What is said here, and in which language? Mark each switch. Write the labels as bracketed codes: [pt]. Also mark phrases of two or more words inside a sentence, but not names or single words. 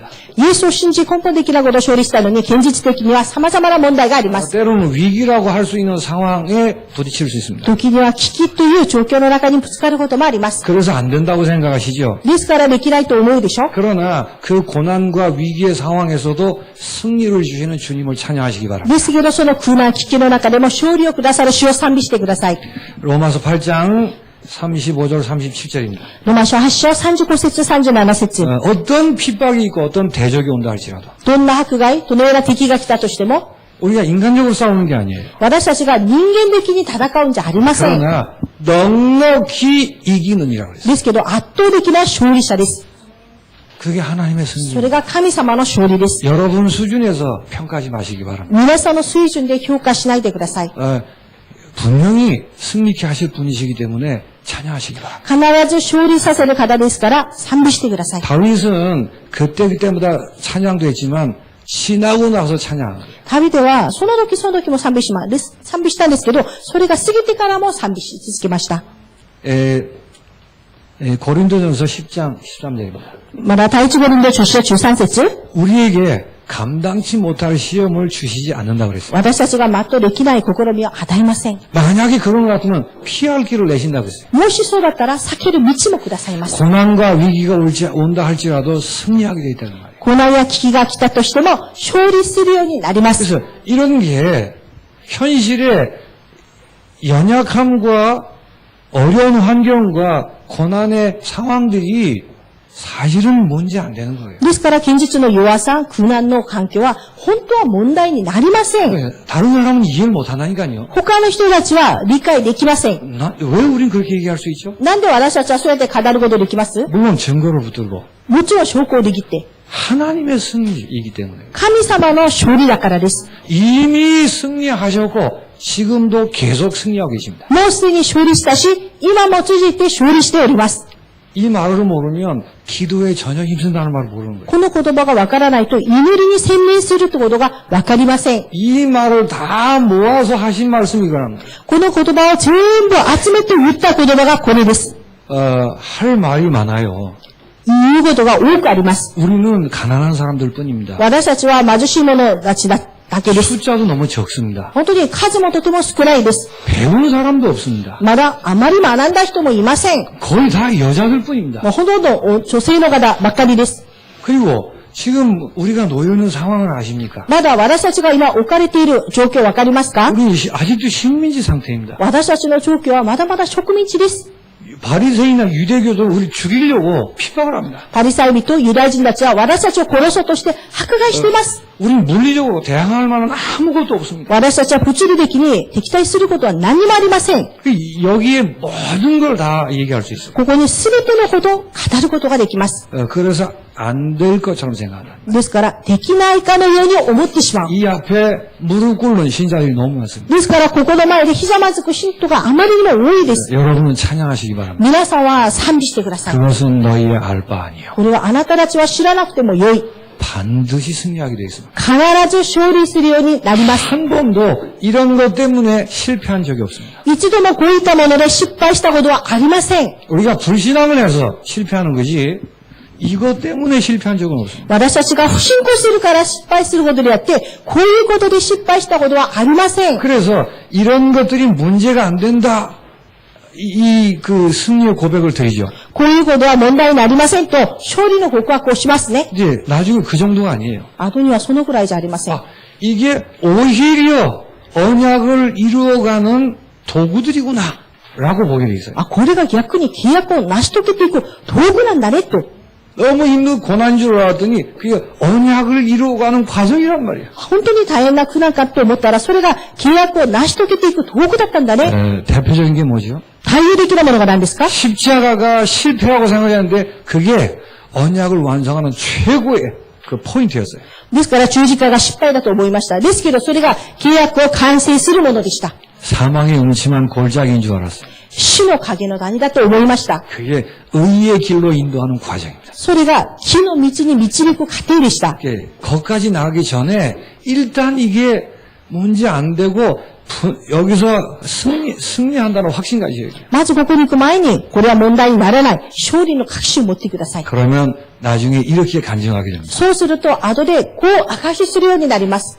[ja] イエスを信じ根本的なことを勝利したのに、現実的には様々な問題があります。 [ko] 때로는 위기라고 할 수 있는 상황에 부딪힐 수 있습니다. [ja] 時には危機という状況の中にぶつかることもあります。 [ko] 그래서 안 된다고 생각하시죠? [ja] ですからできないと思うでしょ。 [ko] 그러나 그 고난과 위기의 상황에서도 승리를 주시는 주님을 찬양하시기 바랍니다. [ja] ですけど、その苦難危機の中でも勝利をくださる主を賛美してください。 [ko] 로마서 8장 35절 37절입니다. [ja] ロマ書8章35節37節。 [ko] 어떤 핍박이 있고 어떤 대적이 온다 할지라도 [ja] どんな迫害、どのような敵が来たとしても、 [ko] 우리가 인간적으로 싸우는 게 아니에요. [ja] 私たちが人間的に戦うんじゃありません。 [ko] 그러나 넉넉히 이기는이라고 했어요. [ja] ですけど、圧倒的な勝利者です。 [ko] 그게 하나님의 [ja] そ [ko] 승리입니다. [ja] れが神様の勝利です。 [ko] 여러분 수준에서 평가하지 마시기 바랍니다. [ja] 皆さんの水準で評価しないでください。 [ko] 분명히 승리케 하실 분이시기 때문에 찬양하시기 바랍니다. [ja] 必ず勝利させる方ですから賛美してください。 [ko] 다윗은 그때마다 찬양도 했지만 지나고 나서 찬양. [ja] 旅では、その時その時も賛美したんですけど、それが過ぎてからも賛美し続けました。 [ko] 고린도전서 10장 13절입니다. [ja] まだ第一コリント書13節。 [ko] 우리에게 감당치 못할 시험을 주시지 않는다고 그랬어요. [ja] 私たちが全うできない試みを与えません。 [ko] 만약에 그런 것 같으면 피할 길을 내신다고 했어요. [ja] もしそうだったら避ける道もくださいます。 [ko] 고난과 위기가 온다 할지라도 승리하게 되어 있다는 말이에요. [ja] 苦難や危機が来たとしても勝利するようになります。 [ko] 그래서 이런 게 현실의 연약함과 어려운 환경과 고난의 상황들이 사실은 문제 안 되는 거예요. [ja] ですから現実の弱さ、苦難の環境は本当は問題になりません。 [ko] 다른 사람은 이해를 못 한다니까요. [ja] 他の人たちは理解できません。 [ko] 왜 우린 그렇게 얘기할 수 있죠? [ja] なんで私たちはそうやって語ることできます？ [ko] 물론 증거를 붙들고 [ja] もちろん証拠を握って、 [ko] 하나님의 승리이기 때문에 [ja] 神様の勝利だからです。 [ko] 이미 승리하셨고 지금도 계속 승리하고 계십니다. [ja] もうすでに勝利したし、今も続いて勝利しております。 [ko] 이 말을 모르면 기도에 전혀 힘쓴다는 말을 모르는 거예요. [ja] この言葉がわからないと祈りに専念するってことがわかりません。 [ko] 이 말을 다 모아서 하신 말씀이 이거랍니다. [ja] この言葉を全部集めて言った言葉がこれです。 [ko] 할 말이 많아요. [ja] 言うことが多くあります。 [ko] 우리는 가난한 사람들 뿐입니다. [ja] 私たちは貧しい者たちだけです。 [ko] 숫자도 너무 적습니다. [ja] 本当に数もとても少ないです。 [ko] 배운 사람도 없습니다. [ja] まだあまり学んだ人もいません。 [ko] 거의 다 여자들 뿐입니다. [ja] もうほとんど女性の方ばっかりです。 [ko] 그리고 지금 우리가 놓여 있는 상황을 아십니까? [ja] まだ私たちが今置かれている状況わかりますか？ [ko] 우리 아직도 식민지 상태입니다. [ja] 私たちの状況はまだまだ植民地です。 [ko] 바리새인이나 유대교도를 우리 죽이려고 핍박을 합니다. [ja] パリサイ人、ユダヤ人たちは私たちを殺そうとして迫害しています。 [ko] 우리는 물리적으로 대항할 만한 아무것도 없습니다. [ja] 私たちは物理的に敵対することは何もありません。 [ko] 여기에 모든 걸 다 얘기할 수 있어요. [ja] ここに全てのことを語ることができます。 [ko] 그래서 안 될 것처럼 생각한다. [ja] ですから、できないかのように思ってしまう。 [ko] 이 앞에 무릎 꿇는 신자들이 너무 많습니다. [ja] ですから、ここの前でひざまずく信徒があまりにも多いです。 [ko] 여러분은 찬양하시기 바랍니다. [ja] 皆さんは賛美してください。 [ko] 그것은 너희의 알 바 아니요. [ja] これはあなたたちは知らなくてもよい。 [ko] 반드시 승리하게 되어 있습니다. [ja] 必ず勝利するようになります。 [ko] 한 번도 이런 것 때문에 실패한 적이 없습니다. [ja] 一度もこういったもので失敗したことはありません。 [ko] 우리가 불신앙을 해서 실패하는 거지 이것 때문에 실패한 적은 없습니다. [ja] 私たちが不信仰するから失敗することであって、こういうことで失敗したことはありません。 [ko] 그래서 이런 것들이 문제가 안 된다. 그 승리의 고백을 드리죠. [ja] こういうことは問題になりませんと、勝利の告白をしますね。 [ko] 이제 나중에 그 정도가 아니에요. [ja] 後にはそのくらいじゃありません。 [ko] 이게 오히려 언약을 이루어가는 도구들이구나 라고 보게 돼 있어요. [ja] あ、これが逆に契約を成し遂げていく道具なんだねと。 [ko] 너무 힘든 고난인 줄 알았더니 그게 언약을 이루어가는 과정이란 말이에요. [ja] 本当に大変な苦難かって思ったら、それが契約を成し遂げていく道具だったんだね。 [ko] 대표적인 게 뭐죠? [ja] 対応できるものが何ですか？ [ko] 십자가가 실패라고 생각했는데 그게 언약을 완성하는 최고의 그 포인트였어요. [ja] ですから十字架が失敗だと思いました。ですけど、それが契約を完成するものでした。 [ko] 사망의 음침한 골짜기인 줄 알았어요. [ja] 死の影の谷だと思いました。 [ko] 그게 의의 길로 인도하는 과정입니다. [ja] それが木の道に導く過程でした。 [ko] 거기까지 나가기 전에 일단 이게 문제 안 되고 여기서 승리한다는 확신 가져야 돼요. [ja] まずここに行く前に、これは問題にならない。勝利の確信を持ってください。 [ko] 그러면 나중에 이렇게 간증하게 됩니다. [ja] そうすると、後でこう証しするようになります。